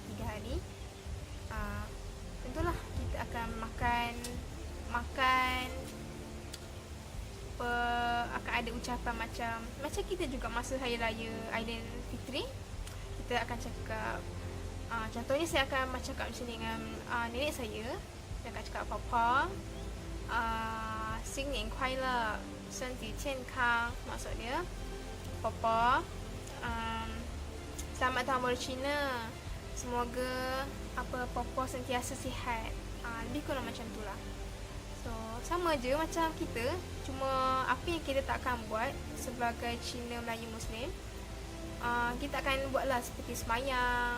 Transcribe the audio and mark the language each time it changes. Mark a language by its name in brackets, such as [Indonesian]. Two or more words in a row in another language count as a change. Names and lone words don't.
[Malay] 3 hari tentulah kita akan makan akan ada ucapan macam kita juga masa Hari Raya Aidilfitri. Kita akan cakap contohnya saya akan cakap macam ni dengan nenek saya. Saya akan cakap Papa, [Chinese] 新年快乐，身体健康. [Malay] Maksud dia, Papa, selamat tahun baru Cina. Semoga Papa sentiasa sihat. Lebih kurang macam tu lah. So sama je macam kita, cuma apa yang kita tak akan buat sebagai Cina Melayu Muslim, kita akan buatlah seperti sembahyang.